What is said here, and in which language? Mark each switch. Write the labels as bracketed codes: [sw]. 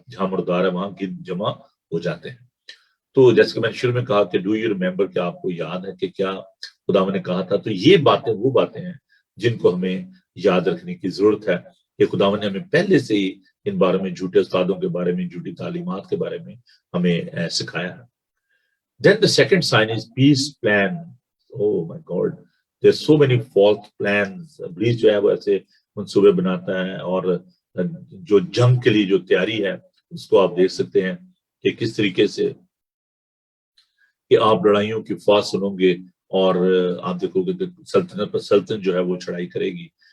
[hi] जहां मुर्दार है वहां गिन जमा हो जाते हैं। तो जैसे कि मैंने शुरू में कहा कि [en] do you remember, [hi] क्या आपको याद है कि क्या खुदा ने कहा था। तो ये बातें वो बातें हैं जिनको हमें याद रखने की जरूरत है कि खुदा ने हमें पहले से ही इन बारे में, झूठे उस्तादों के बारे में, झूठी तालीमात के बारे में हमें सिखाया है। [en] Then the second sign is peace plan. Oh my God, there's so many false plans. [hi] इब्लीस जो है वो ऐसे मंसूबे बनाता है, और जो जंग के लिए जो तैयारी है उसको आप देख सकते हैं कि किस तरीके से कि आप लड़ाइयों की आवाज सुनोगे, और आप देखोगे कि सल्तनत पर सल्तनत जो है वो चढ़ाई करेगी।